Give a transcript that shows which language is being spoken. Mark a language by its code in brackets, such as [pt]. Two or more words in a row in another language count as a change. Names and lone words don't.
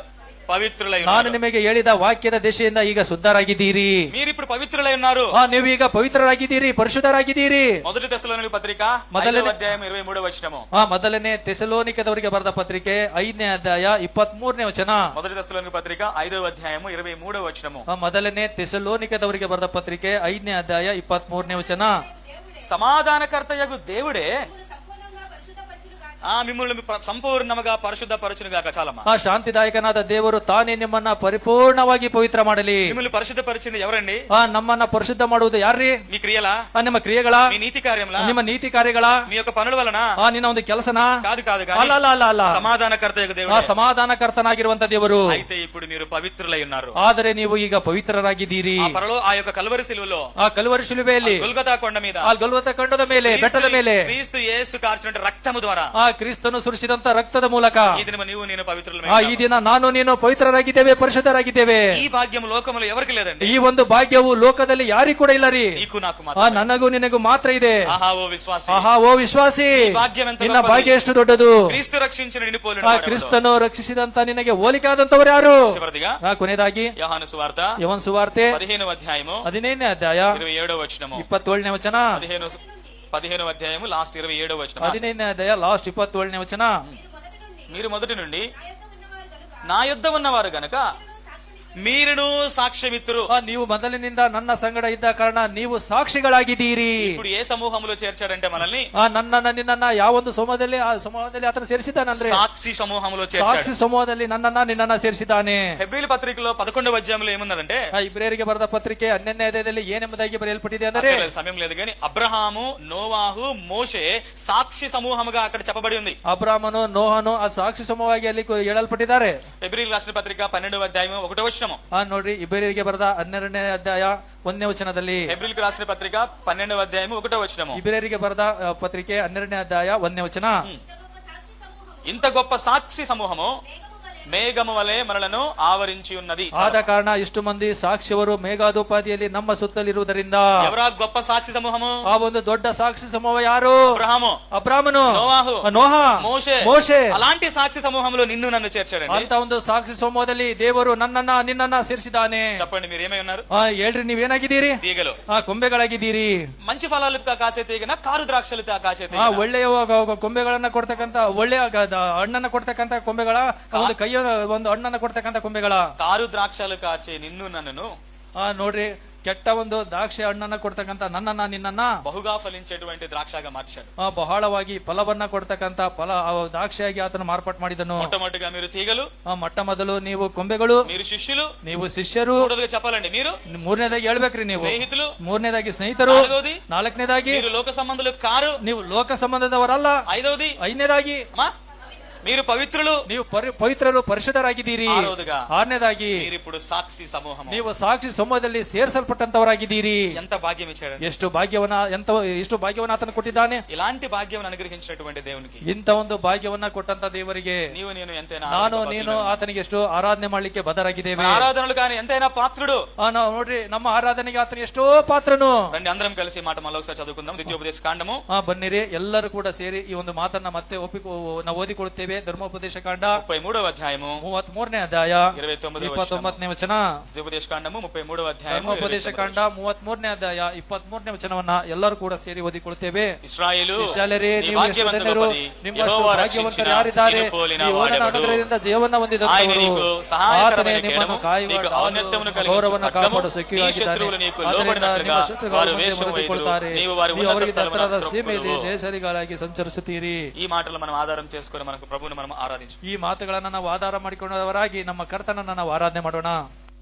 [te] పవిత్రులై. [kn] ನಾನು ನಿಮಗೆ ಹೇಳಿದ ವಾಕ್ಯದ ದೆಸೆಯಿಂದ ಈಗ ಶುದ್ಧರಾಗಿದ್ದೀರಿ. [te] మీరిప్పుడు పవిత్రులై ఉన్నారు. [kn] ನೀವು ಈಗ ಪವಿತ್ರರಾಗಿದ್ದೀರಿ, ಪರಿಶುದ್ಧರಾಗಿದ್ದೀರಿ. [te] మొదటి తెస్సలోనిక పత్రిక 5వ అధ్యాయం 23వ వచనము. [kn] ಮೊದಲನೇ ತೆಸಲೋನಿಕದವರಿಗೆ ಬರೆದ ಪತ್ರಿಕೆ 5ನೇ ಅಧ್ಯಾಯ 23ನೇ ವಚನ. [te] మొదటి తెస్సలోనిక పత్రిక 5వ అధ్యాయము 23వ వచనము. [kn] ಮೊದಲನೇ ತೆಸಲೋನಿಕದವರಿಗೆ ಬರೆದ ಪತ್ರಿಕೆ 5ನೇ ಅಧ್ಯಾಯ 23ನೇ ವಚನ. [te] సమాధానకర్తయగు దేవుడే మిమ్మల్ని సంపూర్ణముగా పరిశుద్ధపరచునుగాక. చాలమ్మా. [kn] ಶಾಂತಿದಾಯಕನಾದ ದೇವರು ತಾನೇ ನಿಮ್ಮನ್ನ ಪರಿಪೂರ್ಣವಾಗಿ ಪವಿತ್ರ ಮಾಡಲಿ. [te] మిమ్మల్ని పరిశుద్ధపరిచింది ఎవరండి? [kn] ನಮ್ಮನ್ನ ಪರಿಶುದ್ಧ ಮಾಡುವುದು ಯಾರ್ರಿ? [te] మీ క్రియలా? [kn] ನಿಮ್ಮ ಕ್ರಿಯೆಗಳ? [te] మీ నీతి కార్యములా? [kn] ನಿಮ್ಮ ನೀತಿ ಕಾರ್ಯಗಳ? [te] మీ యొక్క పనుల వలన? [kn] ನಿನ್ನ ಒಂದು ಕೆಲಸನ? [te] కాదు. [kn] ಅಲ್ಲ. [te] సమాధానకర్తయగు దేవుడు. [kn] ಸಮಾಧಾನಕರ್ತನಾಗಿರುವಂತ ದೇವರು. [te] అయితే ఇప్పుడు మీరు పవిత్రులై ఉన్నారు. [kn] ಆದರೆ ನೀವು ಈಗ ಪವಿತ್ರರಾಗಿದ್ದೀರಿ. [te] ఆ యొక్క కల్వరి శిలువలో, [kn] ಆ ಕಲ್ವರಿ ಶಿಲುಬೆಯಲ್ಲಿ, [te] గొల్గొతా కొండ మీద, [kn] ಆ ಗಲ್ಗೊತಾ కొండ ಮೇಲೆ, ಬೆಟ್ಟದ ಮೇಲೆ [te] క్రీస్తు యేసు కార్చిన రక్తము ద్వారా, [kn] ಕ್ರಿಸ್ತನು ಸುರಿಸಿದಂತ ರಕ್ತದ ಮೂಲಕ [te] ఈ దిన నీవు నేను పవిత్రులమై. [kn] ಈ ದಿನ ನಾನು ನೀನು ಪವಿತ್ರರಾಗಿದ್ದೇವೆ, ಪರಿಶುದ್ಧರಾಗಿದ್ದೇವೆ. [te] ఈ భాగ్యం లోకములో ఎవరికి లేదండి. [kn] ಈ ಒಂದು ಭಾಗ್ಯವು ಲೋಕದಲ್ಲಿ ಯಾರಿಗೂ ಕೂಡ ಇಲ್ಲ ರೀ. [te] నీకు నాకు మాత్రమే. [kn] ನನಗೂ ನಿನಗೂ ಮಾತ್ರ ಇದೆ. [te] ఆహా, ఓ విశ్వాసి, [kn] ಆಹಾ, ಓ ವಿಶ್ವಾಸಿ, ನಿನ್ನ ಭಾಗ್ಯ ಎಷ್ಟು ದೊಡ್ಡದು. [te] క్రీస్తు రక్షించిన నిన్ను పోలిన వాడు. [kn] ಕ್ರಿಸ್ತನು ರಕ್ಷಿಸಿದಂತ ನಿನಗೆ ಹೋಲಿಕೆ ಆದಂತವರು ಯಾರು? [te] చివరిదిగా [kn] ಕೊನೆಯದಾಗಿ [te] యోహాను సువార్త యోహాను సువార్ತೆ 15వ అధ్యాయము [kn] 15ನೇ ಅಧ್ಯಾಯ [te] 27వ వచనము. [kn] 27ನೇ ವಚನ. [te] 15వ అధ్యాయము లాస్ట్ 27వ వచనం. [kn] 15ನೇ ಅಧ್ಯಾಯ ಲಾಸ್ಟ್ 27ನೇ ವಚನ. [te] మీరు మొదటి నుండి నా యొద్ద ఉన్నవారు గనక మీరును సాక్ష్యమిత్తురు. [kn] ನೀವು ಮೊದಲಿನಿಂದ ನನ್ನ ಸಂಗಡ ಇದ್ದ ಕಾರಣ ನೀವು ಸಾಕ್ಷಿಗಳಾಗಿದ್ದೀರಿ. [te] ఇప్పుడు ఏ సమూహంలో చేర్చాడంటే మనల్ని [kn] ನಿನ್ನನ್ನ ಯಾವೊಂದು ಸಮೂಹದಲ್ಲಿ ಆ ಸಮೂಹದಲ್ಲಿ ಆತನು ಸೇರಿಸಿದ್ದಾನಂದ್ರೆ [te] సాక్షి సమూహంలో చేర్చాడు. [kn] ಸಾಕ್ಷಿ ಸಮೂಹದಲ್ಲಿ ನಿನ್ನನ್ನ ಸೇರಿಸಿದ್ದಾನೆ. [te] హెబ్రీల్ పత్రికెలో 11వ అధ్యాయంలో ఏమున్నదంటే [kn] ಇಬ್ರಿಯರಿಗೆ ಬರೆದ ಪತ್ರಿಕೆ 12ನೇ ಅಧ್ಯಾಯದಲ್ಲಿ ಏನೆಂಬುದಾಗಿ ಬರೆಯಲ್ಪಟ್ಟಿದೆ ಅಂದರೆ [te] సమయం లేదు కానీ అబ్రహాము, నోవాహు, మోషే సాక్షి సమూహముగా అక్కడ చెప్పబడి ఉంది. [kn] ಅಬ್ರಾಮನು, ನೋಹನು ಆ ಸಾಕ್ಷಿ ಸಮೂಹವಾಗಿ ಅಲ್ಲಿ ಹೇಳಲ್ಪಟ್ಟಿದ್ದಾರೆ. [te] హెబ్రీల్ రాసిన పత్రిక 12వ అధ్యాయం 1వ వచనము. [kn] ನೋಡ್ರಿ, ಇಬ್ರಿಯರಿಗೆ ಬರೆದ 12ನೇ ಅಧ್ಯಾಯ 1ನೇ ವಚನದಲ್ಲಿ. [te] హెబ్రీల్ రాసిన పత్రిక 12వ అధ్యాయం 1వ వచనము. [kn] ಇಬ್ರಿಯರಿಗೆ ಬರೆದ ಪತ್ರಿಕೆ 12ನೇ ಅಧ್ಯಾಯ 1ನೇ ವಚನ. [te] ఇంత గొప్ప సాక్షి సమూహము మేఘము వలె మనలను ಆವరించి ఉన్నది. [kn] ಆದ ಕಾರಣ ಇಷ್ಟು ಮಂದಿ ಸಾಕ್ಷಿಯವರು ಮೇಘಾದೋಪಾದಿಯಲ್ಲಿ ನಮ್ಮ ಸುತ್ತಲಿರುವುದರಿಂದ. [te] ఎవరా గొప్ప సాక్షి సమూహము? [kn] ಆ ಒಂದು ದೊಡ್ಡ ಸಾಕ್ಷಿ ಸಮೂಹ ಯಾರು? ಅಬ್ರಾಮನು, [te] నోవాహు, [kn] ನೋಹ, ಮೋಶೆ. [te] అలాంటి సాక్షి సమూహంలో నిన్ను నన్ను చేర్చాడండి. [kn] ಅಂತ ಒಂದು ಸಾಕ್ಷಿ ಸಮೂಹದಲ್ಲಿ ದೇವರು ನಿನ್ನನ್ನ ಸೇರಿಸಿದ್ದಾನೆ. [te] చెప్పండి, మీరు ఏమై ఉన్నారు? [kn] ಹೇಳ್ರಿ, ನೀವೇನಾಗಿದ್ದೀರಿ? [te] తీగలు, [kn] ಕೊಂಬೆಗಳಾಗಿದ್ದೀರಿ. [te] మంచి ఫలాలు కాసే తీగన, కారు ద్రాక్షలు కాసే తీగన. [kn] ಒಳ್ಳೆಯ ಕೊಂಬೆಗಳನ್ನ ಕೊಡ್ತಕ್ಕಂತ, ಒಳ್ಳೆಯ ಹಣ್ಣನ್ನ ಕೊಡ್ತಕ್ಕಂತ ಕೊಂಬೆಗಳ, ಒಂದು ಕೈಯ ಒಂದು ಹಣ್ಣನ್ನ ಕೊಡ್ತಕ್ಕಂತ ಕೊಂಬೆಗಳ. [te] కారు ద్రాక్షలు కాచే నిన్ను నన్నును. [kn] ನೋಡ್ರಿ, ಕೆಟ್ಟ ಒಂದು ದ್ರಾಕ್ಷಿ ಹಣ್ಣನ್ನ ಕೊಡ್ತಕ್ಕಂತ ನಿನ್ನನ್ನ [te] బహుగా ఫలించేటువంటి ద్రాక్షగా మార్చాడు. [kn] ಬಹಳವಾಗಿ ಫಲವನ್ನ ಕೊಡ್ತಕ್ಕಂತ ದ್ರಾಕ್ಷಿಯಾಗಿ ಆತನು ಮಾರ್ಪಾಟ್ ಮಾಡಿದನು. [te] ಮೊಟ್ಟಮೊದಟಿగా మీరు తీగలు, [kn] ಮೊಟ್ಟ ಮೊದಲು ನೀವು ಕೊಂಬೆಗಳು, [te] మీరు శిష్యులు, [kn] ನೀವು ಶಿಷ್ಯರು. [te] ಮೂರನೇದಾಗಿ చెప్పాలండి, మీరు [kn] ಮೂರನೇದಾಗಿ ಹೇಳ್ಬೇಕ್ರಿ ನೀವು ಸ್ನೇಹಿತರು, ಮೂರನೇದಾಗಿ ಸ್ನೇಹಿತರು, [te] ನಾಲ್ಕನೇದಾಗಿ మీరు లోక సంబంధులు కారు, [kn] ನೀವು ಲೋಕ ಸಂಬಂಧದವರಲ್ಲ, ಐದನೇದಾಗಿ [te] మీరు పవిత్రులు, [kn] ನೀವು ಪವಿತ್ರರು, ಪರಿಶುದ್ಧರಾಗಿದ್ದೀರಿ. ಆರನೇದಾಗಿ [te] ఇప్పుడు సాక్షి సమూహం, [kn] ನೀವು ಸಾಕ್ಷಿ ಸಮೂಹದಲ್ಲಿ ಸೇರಿಸಲ್ಪಟ್ಟಂತವರಾಗಿದ್ದೀರಿ. [te] ఎంత భాగ్యం ఇచ్చాడు! [kn] ಎಷ್ಟು ಭಾಗ್ಯವನ್ನ ಆತನು ಕೊಟ್ಟಿದ್ದಾನೆ. [te] ఇలాంటి భాగ్యం అనుగ్రహించినటువంటి దేవునికి, [kn] ಇಂತ ಒಂದು ಭಾಗ್ಯವನ್ನ ಕೊಟ್ಟಂತ ದೇವರಿಗೆ [te] ನೀವು నేను ఎంతైనా, [kn] ನಾನು ನೀನು ಆತನಿಗೆ ಎಷ್ಟು ಆರಾಧನೆ ಮಾಡ್ಲಿಕ್ಕೆ ಬದ್ಧರಾಗಿದ್ದೇವೆ. [te] ఆరాధనలు కానీ ఎంతైనా పాత్రుడు. [kn] ನಾವು ನೋಡ್ರಿ, ನಮ್ಮ ಆರಾಧನೆಗೆ ಆತನ ಎಷ್ಟೋ ಪಾತ್ರನು. [te] రండి అందరం కలిసి మాట మళ్ళీ ఒకసారి చదువుకుందాం. ద్వితీయోపదేశ కాండము. [kn] ಬನ್ನಿರಿ, ಎಲ್ಲರೂ ಕೂಡ ಸೇರಿ ಈ ಒಂದು ಮಾತನ್ನ ಮತ್ತೆ ನಾವು ಓದಿಕೊಳ್ಳುತ್ತೇವೆ. ಧರ್ಮೋಪದೇಶ ಕಾಂಡ [te] 33వ అధ్యాయము [kn] 33ನೇ ಅಧ್ಯಾಯ 29ನೇ ವಚನ. [te] ద్వితీయోపదేశ కాండము 33వ అధ్యాయము [kn] ಧರ್ಮೋಪದೇಶ ಕಾಂಡ 33ನೇ ಅಧ್ಯಾಯ 23ನೇ ವಚನವನ್ನ ಎಲ್ಲರೂ ಕೂಡ ಸೇರಿ ಓದಿಕೊಳ್ಳುತ್ತೇವೆ. ಇಸ್ರಾಯೇಲರೇ, ನೀವು ಧನ್ಯರು, ನಿಮ್ಮಷ್ಟು ಭಾಗ್ಯವಂತರು ಯಾರಿದ್ದಾರೆ? ನಗರದಿಂದ ಜಯವನ್ನ ಹೊಂದಿದವರು, ಆತನೇ ನಿಮ್ಮನ್ನು ಕಾಯುವ ಗೌರವವನ್ನು ಕಾಪಾಡು ಸಖಿಯಾಗಿದ್ದಾನೆ. ಆದ್ದರಿಂದ ನಿಮ್ಮ ಶತ್ರುಗಳು ಹೊಂದಿಕೊಳ್ಳುತ್ತಾರೆ, ನೀವು ಅವರಿಗೆ ದತ್ತರಾದ ಸೀಮೆಯಲ್ಲಿ ಜಯಶಾಲಿಗಳಾಗಿ ಸಂಚರಿಸುತ್ತೀರಿ. ಈ ಮಾತನ್ನು [te] మనం ఆధారం చేసుకొని మనకు ప్రభువుని మనం ఆరాధించు. [kn] ಈ ಮಾತುಗಳನ್ನ ನಾವು ಆಧಾರ ಮಾಡಿಕೊಂಡವರಾಗಿ ನಮ್ಮ ಕರ್ತನನ್ನ ನಾವು ಆರಾಧನೆ ಮಾಡೋಣ.